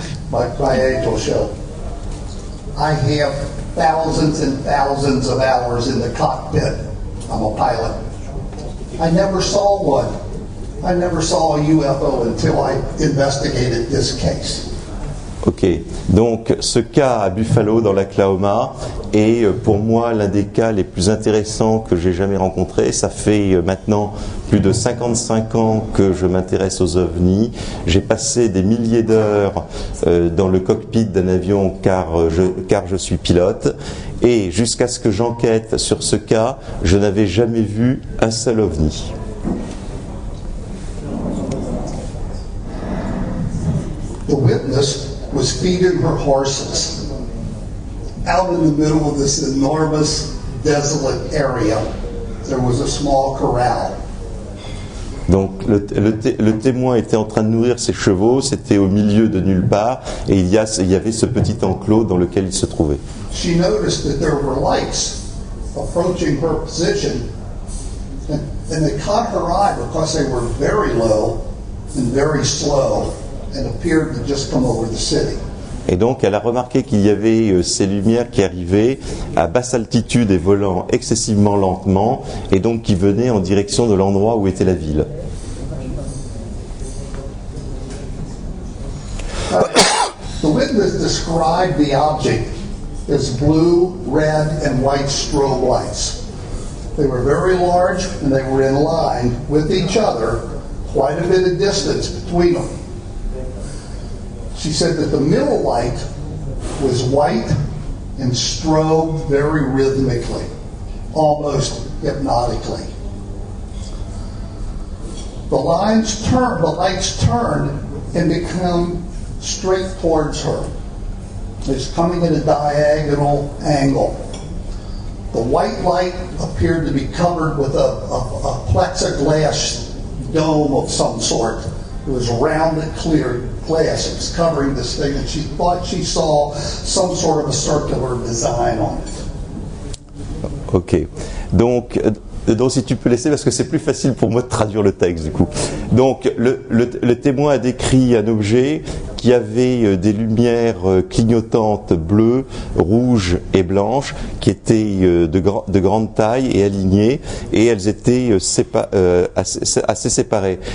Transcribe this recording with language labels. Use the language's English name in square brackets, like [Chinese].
[English] My age will show. I have thousands and thousands of hours in the cockpit. I'm a pilot. I never saw one. I never saw a UFO until I investigated this case. [French] Ok, donc ce cas à Buffalo dans l'Oklahoma est pour moi l'un des cas les plus intéressants que j'ai jamais rencontrés. Ça fait maintenant plus de 55 ans que je m'intéresse aux ovnis. J'ai passé des milliers d'heures dans le cockpit d'un avion car je suis pilote. Et jusqu'à ce que j'enquête sur ce cas, je n'avais jamais vu un seul ovni. [English] The witness was feeding her horses out in the middle of this enormous, desolate area. There was a small corral. [French] Donc le témoin était en train de nourrir ses chevaux, c'était au milieu de nulle part, et il y avait ce petit enclos dans lequel il se trouvait. [English] She noticed that there were lights approaching her position, and they caught her eye because they were very low and very slow and appeared to just come over the city. [French] Et donc elle a remarqué qu'il y avait ces lumières qui arrivaient à basse altitude et volant excessivement lentement, et donc qui venaient en direction de l'endroit où était la ville. [English] The witness described the object as blue, red, and white strobe lights. They were very large and they were in line with each other, quite a bit of distance between them. She said that the middle light was white and strobed very rhythmically, almost hypnotically. The lights turned and become straight towards her. It's coming at a diagonal angle. The white light appeared to be covered with a plexiglass dome of some sort. It was rounded, clear glass. It was covering this thing, and she thought she saw some sort of a circular design on it. Ok. [French] Donc si tu peux laisser, parce que c'est plus facile pour moi de traduire le texte du coup. Donc le témoin a décrit un objet qui avait des lumières clignotantes bleues, rouges et blanches, qui étaient de grande taille et alignées, et elles étaient assez séparées.